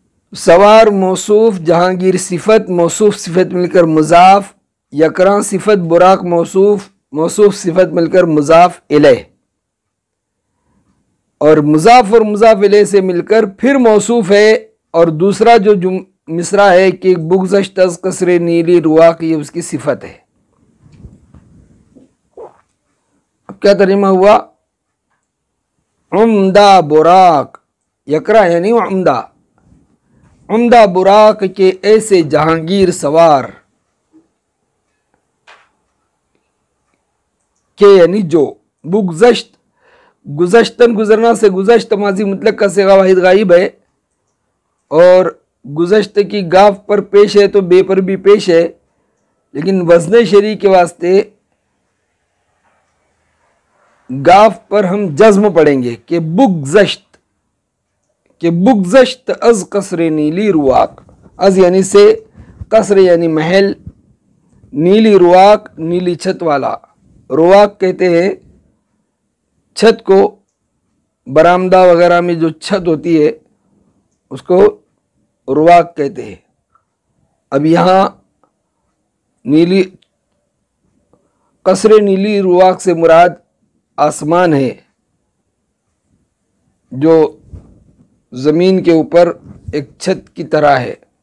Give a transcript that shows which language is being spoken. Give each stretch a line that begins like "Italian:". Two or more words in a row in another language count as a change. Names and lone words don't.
Urdu: سوار موصوف، جہانگیر صفت، موصوف صفت مل کر مضاف، یکراں صفت، براق موصوف، موصوف صفت مل کر مضاف الیہ، اور مضاف اور مضاف الیہ سے مل کر پھر موصوف ہے، اور دوسرا جو مصرع ہے کہ
Persian: بگذشت از قصر نیلی رواق،
Urdu: یہ اس کی صفت ہے۔ اب کیا ترجمہ ہوا؟ عمدہ براق، یکرا یعنی عمدہ، عمدہ براق کے ایسے جہانگیر سوار کہ یعنی جو، بگذشت گزشتن گزرنا سے گزشت ماضی مطلق کا صیغہ واحد غائب ہے، اور گزشت کی گاف پر پیش ہے تو بے پر بھی پیش ہے، لیکن وزن شرعی کے واسطے گاف پر ہم جزم پڑھیں گے کہ بگذشت،
Persian: کہ بگذشت از قصر نیلی رواق،
Urdu: از یعنی سے، قصر یعنی محل،
Persian: نیلی رواق
Urdu: نیلی چھت والا، رواق کہتے ہیں چھت کو، برآمدہ وغیرہ میں جو چھت ہوتی ہے اس کو رواق کہتے ہیں۔ اب یہاں نیلی،
Persian: قصر نیلی رواق
Urdu: سے مراد آسمان ہے جو زمین کے اوپر ایک چھت کی طرح ہے۔